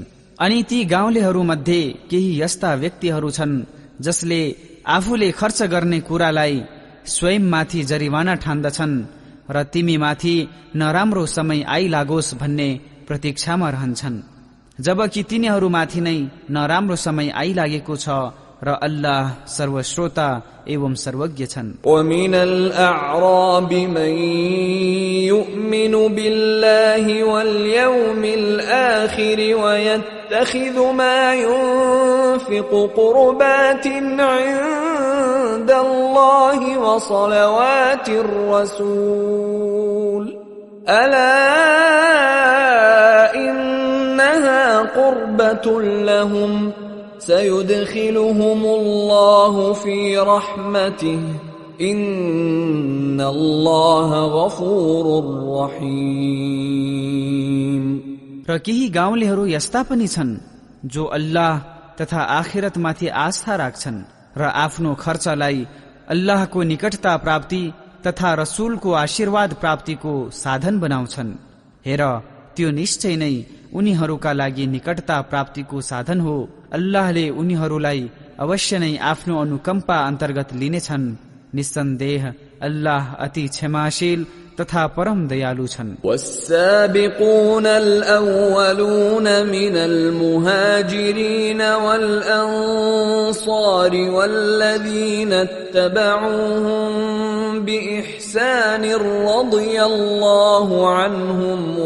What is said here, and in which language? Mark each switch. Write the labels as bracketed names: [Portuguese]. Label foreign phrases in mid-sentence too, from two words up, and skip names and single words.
[Nepali] अनि ती गाउँलेहरूमध्ये केही यस्ता व्यक्तिहरू छन् जसले आफूले खर्च गर्ने कुरालाई स्वयंमाथि जरिवाना ठान्दछन् र तिमीमाथि नराम्रो समय आइलागोस् भन्ने प्रतीक्षामा रहन्छन्, जबकि तिनीहरूमाथि नै नराम्रो समय आइलागेको छ र अल्लाह सर्वश्रोता एवं सर्वज्ञ छन्। [Arabic] ومن الأعراب من يؤمن بالله واليوم الآخر ويتخذ ما ينفق قربات عند الله وصلوات الرسول ألا إنها قربة لهم سيدخلهم الله في رحمته إن الله غفور رحيم. [Nepali] र केही गाउँलेहरू यस्ता पनि छन् जो अल्लाह तथा आखिरतमाथि आस्था राख्छन् र आफ्नो खर्चलाई अल्लाहको निकटता प्राप्ति तथा रसूलको आशीर्वाद प्राप्तिको साधन बनाउँछन्। हेर, त्यो निश्चय नै उनीहरूका लागि निकटता प्राप्तिको साधन हो। अल्लाहले उनीहरूलाई अवश्य नै आफ्नो अनुकम्पा अन्तर्गत लिनेछन्। निस्सन्देह अल्लाह अति क्षमाशील तथा परम दयालु छन्। [Arabic] والسابقون الأولون من المهاجرين والأنصار والذين اتبعوهم بإحسان رضي الله عنهم